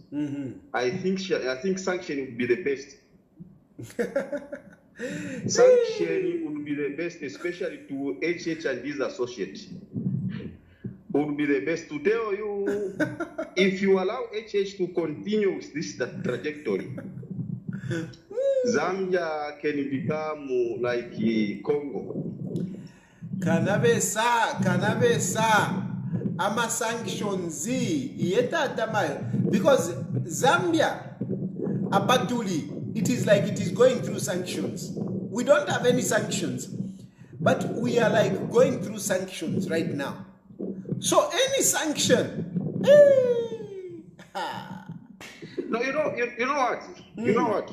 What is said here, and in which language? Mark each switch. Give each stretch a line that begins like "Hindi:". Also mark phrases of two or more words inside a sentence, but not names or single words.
English: I think sanction would be the best. Sanction would be the best, especially to HH and his associates. Would be the best to tell you, if you allow HH to continue with this trajectory, Zambia can become like Congo.
Bemba: Kanabesa, ama sanctions yeta tamayo, because Zambia apatuli,
English: it is like it is going through sanctions. We don't have any sanctions, but we are like going through sanctions right now. So any sanction, No, you know what? You know what?